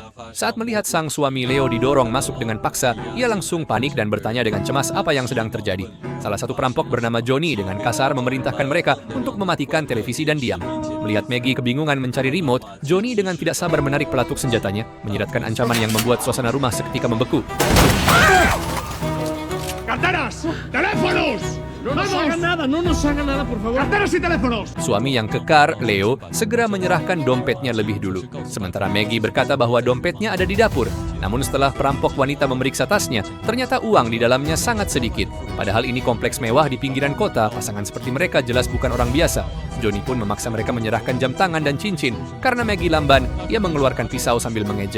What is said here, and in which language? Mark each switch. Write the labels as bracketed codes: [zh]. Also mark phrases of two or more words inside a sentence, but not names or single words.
[id] Saat melihat sang suami Leo didorong masuk dengan paksa, ia langsung panik dan bertanya dengan cemas apa yang sedang terjadi. Salah satu perampok bernama Johnny dengan kasar memerintahkan mereka untuk mematikan televisi dan diam. Melihat Maggie kebingungan mencari remote, Johnny dengan tidak sabar menarik pelatuk senjatanya, menyiratkan ancaman yang membuat suasana rumah seketika membeku. [es] ¡Carteras! ¡Teléfonos! No nos hagan nada, por favor. ¡Carteras y teléfonos! [id] Suami yang kekar, Leo, segera menyerahkan dompetnya lebih dulu. Sementara Maggie berkata bahwa dompetnya ada di dapur. Namun setelah perampok wanita memeriksa tasnya, ternyata uang di dalamnya sangat sedikit. Padahal ini kompleks mewah di pinggiran kota, pasangan seperti mereka jelas bukan orang biasa. Johnny pun memaksa mereka menyerahkan jam tangan dan cincin. Karena Maggie lamban, ia mengeluarkan pisau sambil mengejek.